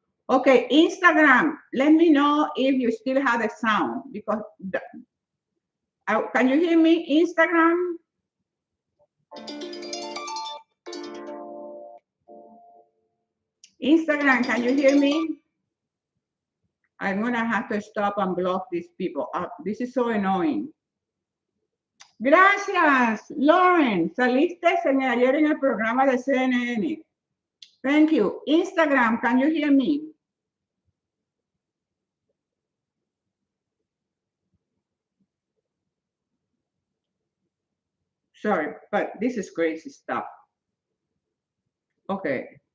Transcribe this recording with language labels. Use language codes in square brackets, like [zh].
[en] Okay, Instagram, let me know if you still have the sound, because can you hear me, Instagram? Instagram, can you hear me? I'm gonna have to stop and block these people. This is so annoying. [es] Gracias, [en] Lauren. [es] Saliste ayer en el programa de CNN. [en] Thank you. Instagram, can you hear me? Sorry, but this is crazy stuff. Okay.